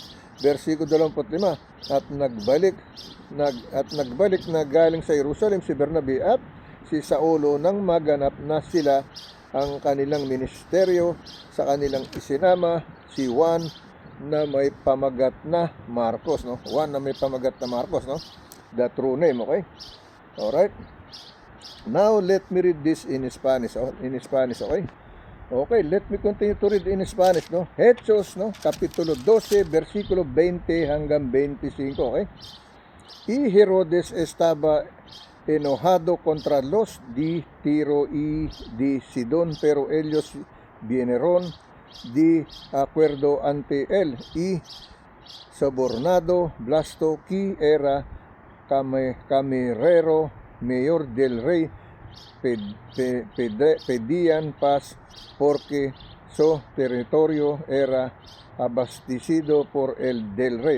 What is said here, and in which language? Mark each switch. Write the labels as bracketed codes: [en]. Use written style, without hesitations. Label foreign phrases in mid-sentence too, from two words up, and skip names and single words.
[tl] Versikulo 25, at nagbalik na galing sa Jerusalem si Bernabe at si Saulo nang maganap na sila ang kanilang ministeryo, sa kanilang isinama si Juan na may pamagat na Marcos, no? Juan na may pamagat na Marcos, no? [en] The true name. Okay? Alright. Now, let me read this in Spanish. Okay? Okay, let me continue to read in Spanish, no? [tl] Hechos, no? Kapitulo 12, versikulo 20 hanggang 25. Okay? [es] Y Herodes estaba enojado contra los de Tiro y de Sidón, pero ellos vinieron de acuerdo ante él, y sobornado Blasto, que era camarero mayor del rey, pedían paz porque su territorio era abastecido por el del rey.